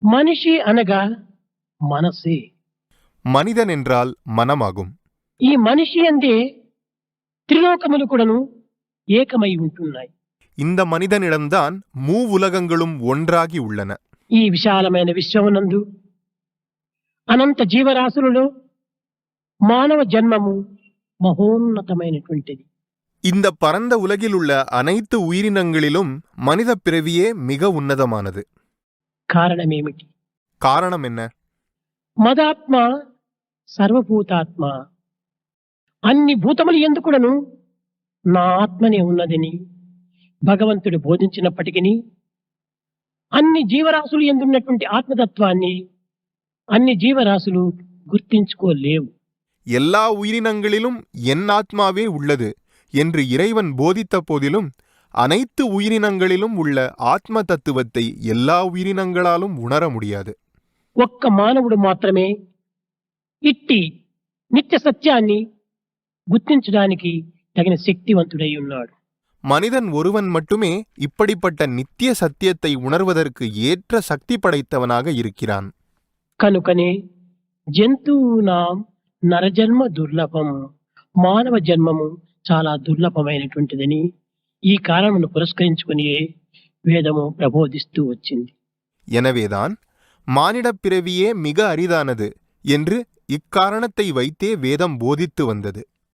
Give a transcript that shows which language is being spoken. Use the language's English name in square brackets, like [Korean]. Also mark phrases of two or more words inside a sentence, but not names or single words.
[Telugu] మనిషి అనగా మనసే. [Tamil] மனிதன் என்றால் மனமாகும். [Telugu] ఈ మనిషి అందే త్రిలోకములు కూడాను ఏకమై ఉంటున్నాయి. [Tamil] இந்த மனிதனிடம்தான் மூவுலகங்களும் ஒன்றாகி உள்ளன. [Telugu] ఈ విశాలమైన విశ్వమునందు అనంత జీవరాశులలో మానవ జన్మము మహోన్నతమైనటువంటిది. [Tamil] இந்த பரந்த உலகில் உள்ள அனைத்து உயிரினங்களிலும் மனித பிறவியே மிக உன்னதமானது. [Telugu] కారణమేమిటి? [Tamil] காரணம் என்ன? [Sanskrit] మదాత్మ సర్వభూతాత్మ. [Telugu] అన్ని భూతములు ఎందుకుడను నా ఆత్మనే ఉన్నదని భగవంతుడు బోధించినప్పటికీ అన్ని జీవరాశులు ఎందున్నటువంటి ఆత్మతత్వాన్ని అన్ని జీవరాశులు గుర్తించుకోలేవు. [Tamil] எல்லா உயிரினங்களிலும் என் ஆத்மாவே உள்ளது என்று இறைவன் போதித்த போதிலும் அனைத்து உயிரினங்களிலும் உள்ள ஆத்ம தத்துவத்தை எல்லா உயிரினங்களாலும் உணர முடியாது. [Telugu] ఒక్క మానవుడు మాత్రమే ఇట్టి నిత్య సత్యాన్ని గుర్తించడానికి తగిన శక్తివంతుడై ఉన్నాడు. [Tamil] மனிதன் ஒருவன் மட்டுமே இப்படிப்பட்ட நித்திய சத்தியத்தை உணர்வதற்கு ஏற்ற சக்தி படைத்தவனாக இருக்கிறான். [Sanskrit] కనుకనే జంతువునాం నరజన్మ దుర్లభం. [Telugu] మానవ జన్మము చాలా దుర్లభమైనటువంటిదని ఈ కారణమును పురస్కరించుకుని వేదము ప్రబోధిస్తూ వచ్చింది. [Tamil] எனவேதான் மானிடப் பிறவியே மிக அரிதானது என்று இக்காரணத்தை வைத்தே வேதம் போதித்து வந்தது.